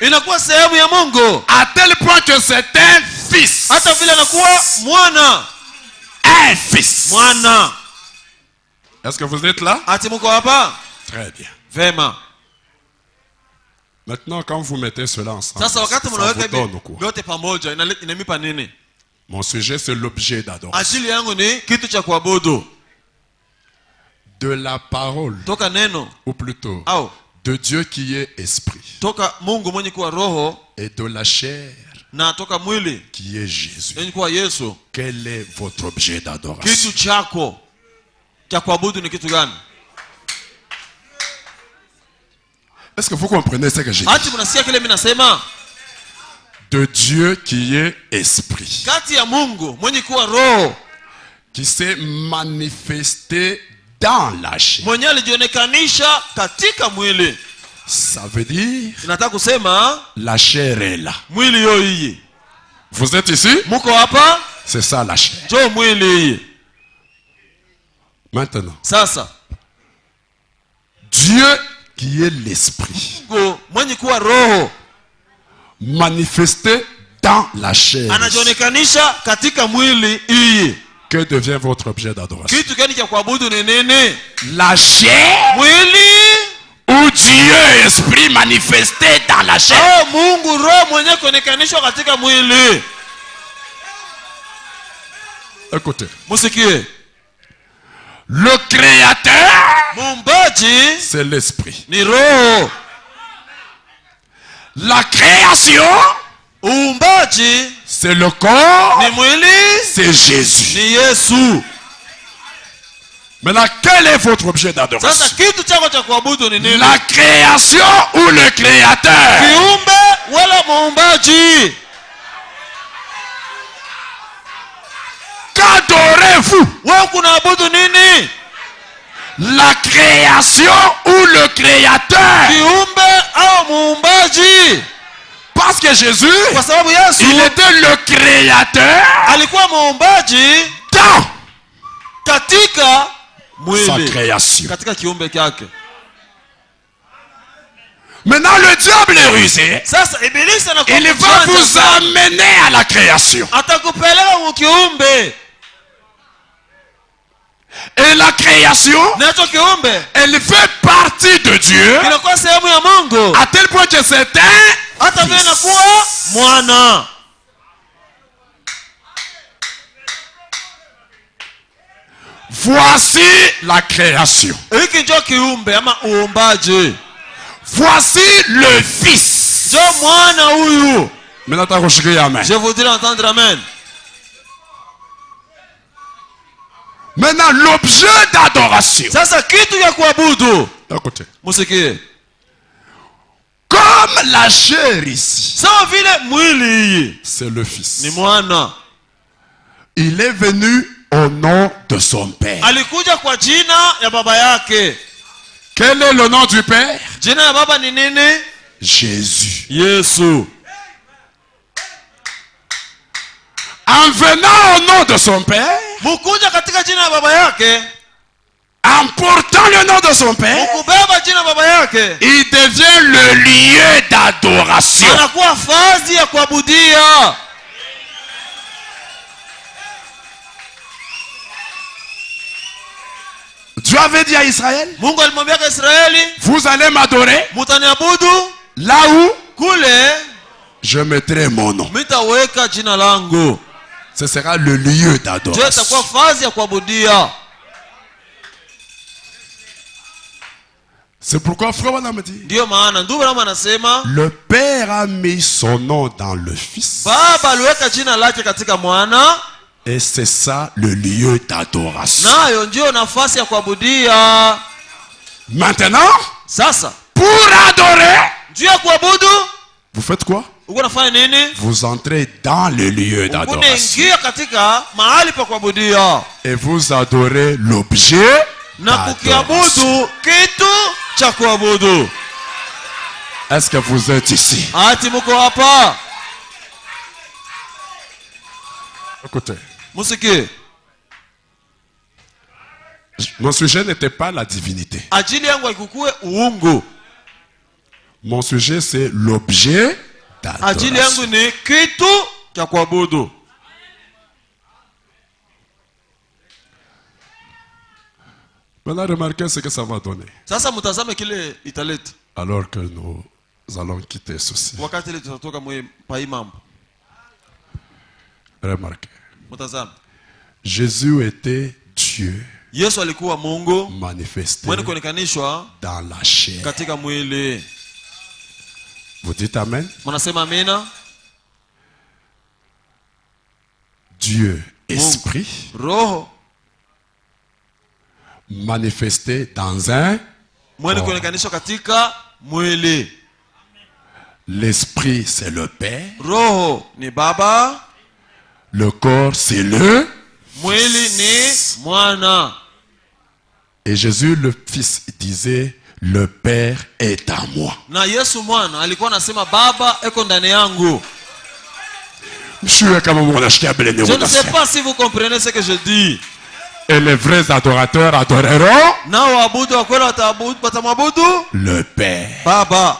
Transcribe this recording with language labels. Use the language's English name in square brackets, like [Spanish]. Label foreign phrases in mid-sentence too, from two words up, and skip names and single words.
[Swahili] inakuwa sehemu ya Mungu [French] à tel point que c'est un fils. [Swahili] hata vile anakuwa mwana. [French] Un fils. [Swahili] Mwana. [French] Est-ce que vous êtes là? [Swahili] Ati muko hapa? [French] Très bien. [Swahili] Vema. [French] Maintenant, quand vous mettez cela ensemble, [Swahili] Sasa wakati [French] ça [Swahili] mnaweka [French] vous donne [Swahili] hivi [French] quoi? [Swahili] vyote pamoja inamipa nini? [French] Mon sujet, c'est l'objet d'adoration. [Swahili] Ajili yangu ni kitu cha kuabudu. [French] De la parole, [Swahili] Toka neno [French] ou plutôt, [Swahili] au [French] de Dieu qui est esprit, [Swahili] toka Mungu mwenye kuwa roho [French] et de la chair [Swahili] na toka mwili [French] qui est Jésus. [Swahili] mwenye kuwa Yesu. [French] Quel est votre objet d'adoration? [Swahili] Kitu chako cha kuabudu ni kitu gani? [French] Est-ce que vous comprenez ce que j'ai dit? [Swahili] Ati mnasikia kile mimi nasema? [French] De Dieu qui est esprit, [Swahili] Kati ya Mungu mwenye kuwa roho, [French] qui s'est manifesté dans la chair. [Swahili] mwenye alijionekanisha katika mwili. [French] Ça veut dire [Swahili] Nataka kusema [French] la chair est là. [Swahili] mwili yo hii. [French] Vous êtes ici? [Swahili] Muko hapa? [French] C'est ça la chair. [Swahili] Jo mwili hii. [French] Maintenant, [Swahili] Sasa [French] Dieu qui est l'esprit, [Swahili] Mungu mwenye kuwa roho [French] manifesté dans la chair. [Swahili] anajionekanisha katika mwili hii. [French] Que devient votre objet d'adoration? [Swahili] Kitu gani cha kuabudu ni nini? [French] La chair [Swahili] Mwili [French] ou Dieu esprit manifesté dans la chair? [Swahili] au Mungu roho mwenye kuonekanishwa katika mwili? [French] Écoutez, [Swahili] Musikie. [French] le créateur, [Swahili] Muumbaji [French] c'est l'esprit. [Swahili] ni roho. [French] La création, [Swahili] Uumbaji [French] c'est le corps, [Swahili] ni mwili, [French] c'est Jésus. [Swahili] ni Yesu. [French] Maintenant, quel est votre objet d'adoration? [Swahili] Sasa kitu chako cha kuabudu ni nini? [French] La création ou le créateur? [Swahili] Kiumbe wala muumbaji? [French] Qu'adorez-vous? [Swahili] Wewe kunaabudu nini? [French] La création ou le créateur? [Swahili] Kiumbe au muumbaji? [French] Parce que Jésus, [Swahili] Kwa sababu Yesu [French] il était le créateur [Swahili] alikuwa muumbaji [French] dans [Swahili] katika [French] sa [Swahili] mwili, [French] création. [Swahili] katika kiumbe chake. [French] Maintenant, le diable est rusé. [Swahili] Sasa ibilisi anakuwa [French] Il va vous amener à la création. [Swahili] atakupeleka mukiumbe. [French] Et la création, [Swahili] Nacho kiumbe [French] elle fait partie de Dieu [Swahili] kinakuwa sehemu ya Mungu, [French] à tel point que c'est un [Swahili] hata vile [French] fils. [Swahili] inakuwa mwana. [French] Voici la création. [Swahili] Hiki ndio kiumbe ama uumbaji. [French] Voici le fils. [Swahili] Ndio mwana huyu. [French] Maintenant, t'as rejeté amen. Je voudrais entendre amen. Maintenant, l'objet d'adoration. [Swahili] Sasa kitu ya kuabudu, [French] Écoutez. [Swahili] musikie. [French] Comme la chair ici, [Swahili] Sawa vile mwili hii [French] c'est le fils. [Swahili] ni mwana. [French] Il est venu au nom de son père. [Swahili] Alikuja kwa jina ya baba yake. [French] Quel est le nom du père? [Swahili] Jina ya baba ni nini? [French] Jésus. [Swahili] Yesu. [French] En venant au nom de son père, [Swahili] Mukuja katika jina ya baba yake, [French] en portant le nom de son père, [Swahili] mukubeba jina ya baba yake, [French] il devient le lieu d'adoration. [Swahili] anakuwa fazi ya kuabudia. [French] Dieu avait dit à Israël, [Swahili] Mungu alimwambia Israeli, [French] vous allez m'adorer [Swahili] mutaniabudu [French] là où [Swahili] kule [French] je mettrai mon nom. [Swahili] mitaweka jina langu. [French] Ce sera le lieu Je d'adoration. [Swahili] itakuwa fazi ya kuabudia. [French] C'est pourquoi frère Branham me dit, [Swahili] Ndiyo maana ndugu Branham anasema [French] le père a mis son nom dans le fils. [Swahili] baba aliweka jina lake katika mwana, [French] Et c'est ça le lieu d'adoration. [Swahili] nayo ndio nafasi ya kuabudia. [French] Maintenant, [Swahili] Sasa [French] pour adorer, [Swahili] juu ya kuabudu [French] vous faites quoi? [Swahili] uko nafanya nini? [French] Vous entrez dans le lieu d'adoration. [Swahili] Unaingia katika mahali pa kuabudia [French] Et vous adorez l'objet [Swahili] na [French] d'adoration. [Swahili] kukiabudu kitu cha kuabudu. [French] Est-ce que vous êtes ici? [Swahili] Ati muko hapa? [French] Écoutez, [Swahili] Musikie. [French] mon sujet n'était pas la divinité. [Swahili] Ajili yangu haikukue uungu. [French] Mon sujet, c'est l'objet [Swahili] Ajili yangu [French] d'adoration. [Swahili] ni kitu cha kuabudu. [French] Maintenant, remarquez ce que ça va donner. [Swahili] Sasa mtazame kile italeta [French] Alors que nous allons quitter ceci. [Swahili] wakati ile tutatoka pa hii mambo. [French] Remarquez. [Swahili] Mtazame. [French] Jésus était Dieu [Swahili] Yesu alikuwa Mungu [French] manifesté [Swahili] mwenye kuonekanishwa [French] dans la chair. [Swahili] katika mwili. [French] Vous dites Amen? [Swahili] Mnasema amina? [French] Dieu, esprit, [Swahili] Roho [French] manifesté dans un [Swahili] mwenye kuonekanishwa katika mwili. [French] L'esprit c'est le Père, [Swahili] Roho ni Baba, [French] le corps c'est le [Swahili] mwili ni mwana. [French] Et Jésus le Fils disait, le Père est à moi. [Swahili] Na Yesu mwana alikuwa anasema Baba eko ndani yangu. [French] Je ne sais pas si vous comprenez ce que je dis. Et les vrais adorateurs adoreront [Swahili] Na waabudu wa kweli watamwabudu [French] le Père [Swahili] Baba